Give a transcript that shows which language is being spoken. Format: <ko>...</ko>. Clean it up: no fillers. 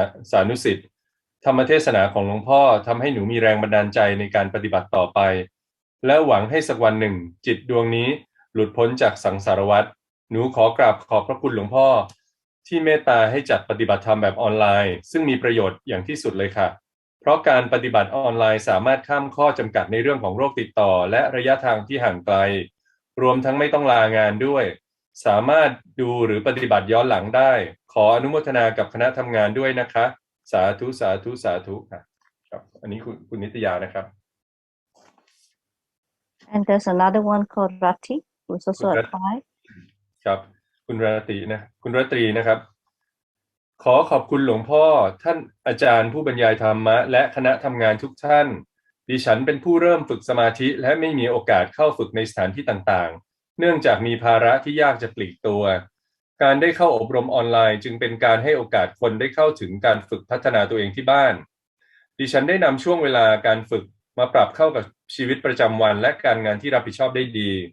<th>สานุสิษย์ธรรมเทศนาของหลวงพ่อทำให้หนูมีแรงบันดาลใจในการปฏิบัติต่อไปและหวังให้สักวันหนึ่งจิตดวงนี้หลุดพ้นจากสังสารวัฏหนูขอกราบขอบพระคุณหลวงพ่อที่เมตตาให้จัดปฏิบัติธรรมแบบออนไลน์ซึ่งมีประโยชน์อย่างที่สุดเลยค่ะเพราะการปฏิบัติออนไลน์สามารถข้ามข้อจำกัดในเรื่องของโรคติดต่อและระยะทางที่ห่างไกล รวมทั้งไม่ต้องลางานด้วยสามารถดูหรือปฏิบัติย้อนหลังได้ขออนุโมทนากับคณะทำงานด้วยนะคะสาธุสาธุสาธุครับอันนี้คุณนิตยานะครับ</th> <en>And there's another one called Rati who's also a Thai.</en> <th>ครับคุณราตรีนะครับขอขอบคุณหลวงพ่อท่านอาจารย์ผู้บรรยายธรรมะและคณะทำงานทุกท่านดิฉันเป็นผู้เริ่มฝึกสมาธิและไม่มีโอกาสเข้าฝึกในสถานที่ต่างๆเนื่องจากมีภาระที่ยากจะปลีกตัวการได้เข้าอบรมออนไลน์จึงเป็นการให้โอกาสคนได้เข้าถึงการฝึกพัฒนาตัวเองที่บ้านดิฉันได้นำช่วงเวลาการฝึกมาปรับเข้ากับชีวิตประจำวันและการงานที่รับผิดชอบได้ดี</th>